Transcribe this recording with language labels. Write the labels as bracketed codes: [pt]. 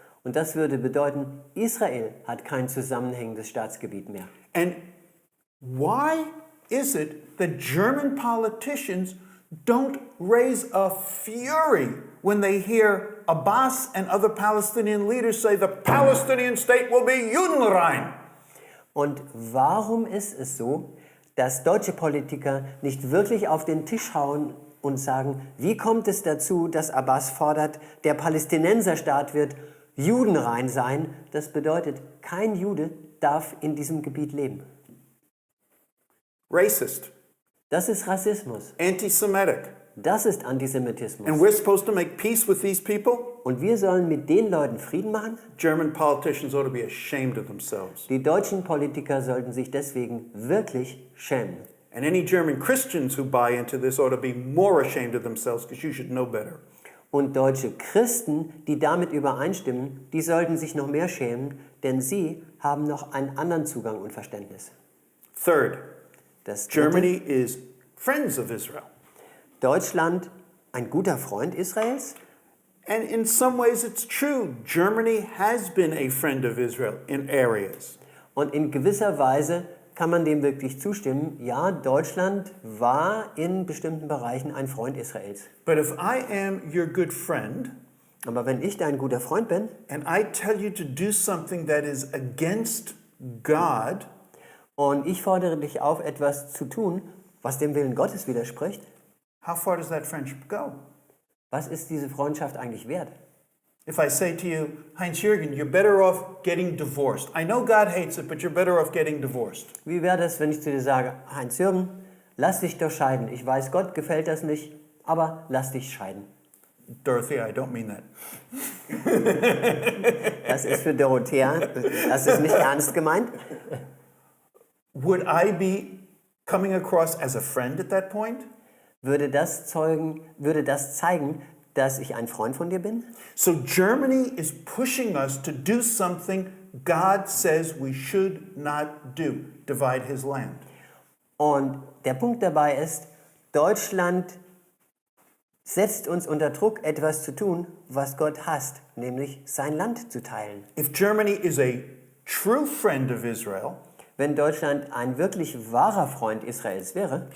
[de] Und das würde bedeuten, Israel hat kein zusammenhängendes Staatsgebiet mehr. [en] And why is it that German politicians don't raise a fury when they hear Abbas and other Palestinian leaders say the Palestinian state will be Judenrein? [de] Und warum ist es so, dass deutsche Politiker nicht wirklich auf den Tisch hauen und sagen, wie kommt es dazu, dass Abbas fordert, der Palästinenserstaat wird judenrein sein? Das bedeutet, kein Jude darf in diesem Gebiet leben. [en] Racist, [de] Das ist Rassismus. [en] anti-Semitic. [de] Das ist Antisemitismus. [en] And we're supposed to make peace with these people? [de] Und wir sollen mit den Leuten Frieden machen? [en] German politicians ought to be ashamed of themselves. [de] Die deutschen Politiker sollten sich deswegen wirklich schämen. [en] And any German Christians who buy into this ought to be more ashamed of themselves because you should know better. [de] Und deutsche Christen, die damit übereinstimmen, die sollten sich noch mehr schämen, denn sie haben noch einen anderen Zugang und Verständnis. [en] Third, [de] Das Dritte, [en] Germany is friends of Israel. [de] Deutschland, ein guter Freund Israels? [en] And in some ways it's true. Germany has been a friend of Israel in areas. [de] Und in gewisser Weise kann man dem wirklich zustimmen. Ja, Deutschland war in bestimmten Bereichen ein Freund Israels. [en] But if I am your good friend [de] Aber wenn ich dein guter Freund bin [en] and I tell you to do something that is against God, [de] und ich fordere dich auf, etwas zu tun, was dem Willen Gottes widerspricht, [en] how far does that friendship go? [de] was ist diese Freundschaft eigentlich wert? [en] If I say to you, Heinz Jürgen, you're better off getting divorced. I know God hates it, but you're better off getting divorced. [de] Wie wäre das, wenn ich zu dir sage, Heinz Jürgen, lass dich doch scheiden. Ich weiß, Gott gefällt das nicht, aber lass dich scheiden. [en] Dorothy, I don't mean that. [de] Das ist für Dorothea, das ist nicht ernst gemeint. [en] Would I be coming across as a friend at that point? [de] Würde das zeigen, dass ich ein Freund von dir bin? [en] So Germany is pushing us to do something God says we should not do, divide his land. [de] Und der Punkt dabei ist, Deutschland setzt uns unter Druck, etwas zu tun, was Gott hasst, nämlich sein Land zu teilen. [en] If Germany is a true friend of Israel, [de] Wenn Deutschland ein wirklich wahrer Freund Israels wäre,